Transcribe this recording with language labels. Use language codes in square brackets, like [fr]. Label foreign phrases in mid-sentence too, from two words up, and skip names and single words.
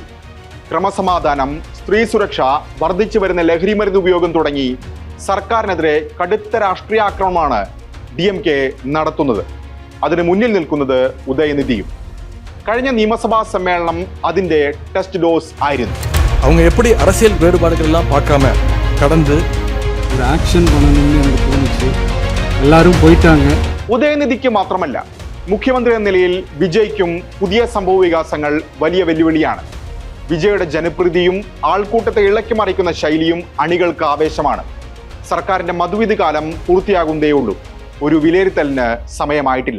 [ml] ക്രമസമാധാനം, സ്ത്രീ സുരക്ഷ, വർദ്ധിച്ചു വരുന്ന ലഹരി മരുന്ന് ഉപയോഗം തുടങ്ങി സർക്കാരിനെതിരെ കടുത്ത രാഷ്ട്രീയ ആക്രമണമാണ് DMK നടത്തുന്നത്. അതിന് മുന്നിൽ നിൽക്കുന്നത് ഉദയനിധിയും. കഴിഞ്ഞ നിയമസഭാ സമ്മേളനം അതിന്റെ [en] test dose [ml] ആയിരുന്നു. [ta] அவங்க எப்படி அரசியல் வேறுபாடுகள் எல்லாம் பார்க்காம கடந்து ஒரு ஆக்ஷன் பண்ணணும்னு எனக்கு தோணுச்சு. எல்லாரும் போயிட்டாங்க. [ml] ഉദയനിധിക്ക് മാത്രമല്ല, മുഖ്യമന്ത്രി എന്ന നിലയിൽ വിജയ്ക്കും പുതിയ സംഭവ വികാസങ്ങൾ വലിയ വെല്ലുവിളിയാണ്. വിജയുടെ ജനപ്രീതിയും ആൾക്കൂട്ടത്തെ ഇളക്കി മറിക്കുന്ന ശൈലിയും അണികൾക്ക് ആവേശമാണ്. സർക്കാരിന്റെ മധുവിധി കാലം പൂർത്തിയാകുന്നതേയുള്ളൂ. ഒരു വിലയിരുത്തലിന് സമയമായിട്ടില്ല.